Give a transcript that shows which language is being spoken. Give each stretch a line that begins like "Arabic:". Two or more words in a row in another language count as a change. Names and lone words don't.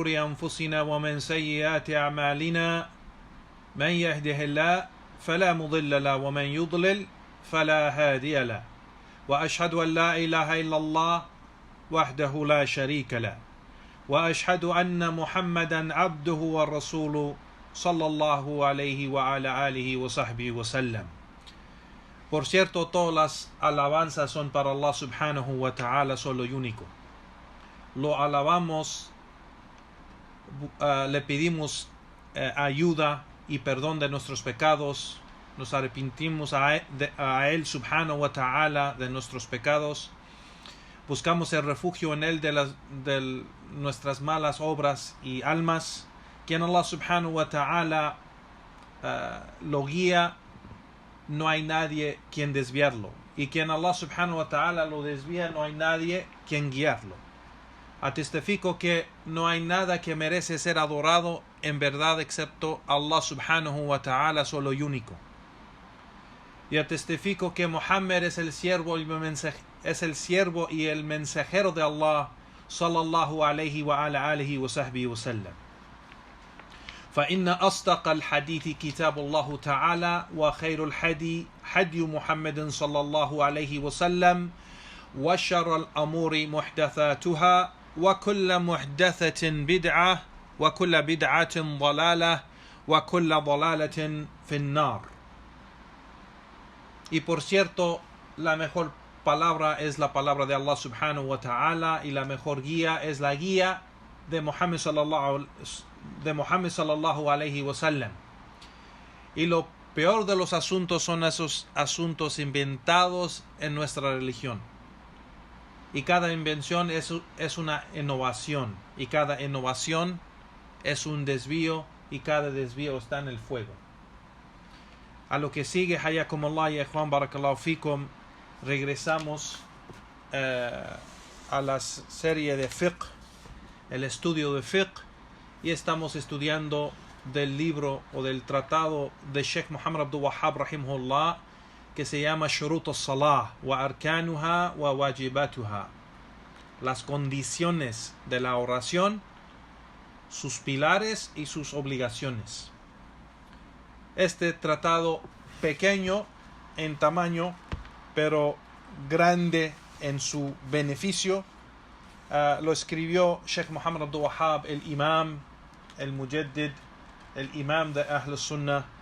Arabic: أنفسنا ومن سيئات أعمالنا من يهده الله فلا مضل له ومن يضلل فلا هادي له وأشهد أن لا إله إلا الله وحده لا شريك له وأشهد أن محمدا عبده ورسوله صلى الله عليه وعلى آله وصحبه وسلم.
Spanish: Por cierto, todas las alabanzas son para Allah
Arabic: سبحانه وتعالى
Spanish: solo y único. Lo alabamos, le pedimos ayuda y perdón de nuestros pecados, nos arrepentimos a Él
Arabic: سبحانه وتعالى
Spanish: de nuestros pecados, buscamos el refugio en Él de nuestras malas obras y almas, quien Allah
Arabic: سبحانه وتعالى
Spanish: lo guía, no hay nadie quien desviarlo, y quien Allah
Arabic: سبحانه وتعالى
Spanish: lo desvía, no hay nadie quien guiarlo. Atestifico que no hay nada que merece ser adorado en verdad excepto Allah
Arabic: سبحانه وتعالى
Spanish: solo y único. Y atestifico que Muhammad es el siervo y el mensajero de Allah
Arabic: صلى الله عليه وعلى آله وصحبه وسلم. فإن أصدق الحديث كتاب الله تعالى وخير الحدي حدي محمد صلى الله عليه وسلم وشر الأمور محدثاتها وكل محدثة بدعة وكل بدعة ضلالة وكل ضلالة في النار.
Spanish: Y por cierto, la mejor palabra es la palabra de Allah
Arabic: سبحانه وتعالى,
Spanish: y la mejor guía es la guía de Muhammad
Arabic: صلى الله عليه وسلم.
Spanish: Y lo peor de los asuntos son esos asuntos inventados en nuestra religión. Y cada invención es una innovación, y cada innovación es un desvío, y cada desvío está en el fuego. A lo que sigue, hayakumullah y
Arabic: إخوان بارك الله فيكم,
Spanish: regresamos a la serie de fiqh, el estudio de fiqh, y estamos estudiando del libro o del tratado de Sheikh Muhammad Abdul Wahhab rahimahullah, que se llama Shurut al-Salah wa arkanuha wa wajibatuha, las condiciones de la oración, sus pilares y sus obligaciones. Este tratado, pequeño en tamaño pero grande en su beneficio, lo escribió Sheikh Muhammad Abdul Wahhab, el imam, el mujaddid, el imam de
Arabic: أهل السنة,